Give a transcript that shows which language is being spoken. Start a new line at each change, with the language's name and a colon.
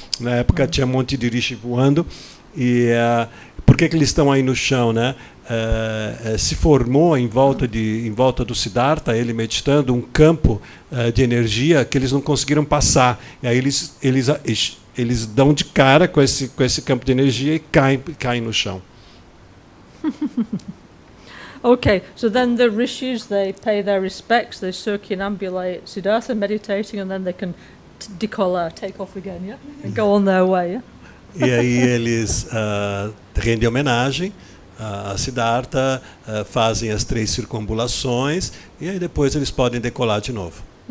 Portuguese: Na época tinha um monte de rishi voando. E por que eles estão aí no chão, se formou em volta do Siddhartha, ele meditando, um campo de energia que eles não conseguiram passar. E aí eles dão de cara com esse campo de energia e caem no chão.
English: Okay, so then the rishis, they pay their respects, they circumambulate Siddhartha meditating, and then they can decoller, take off again, yeah? And go on their way, yeah?
Portuguese: E aí eles rendem homenagem a Siddhartha, fazem as 3 circunambulações e aí depois eles podem decolar de novo.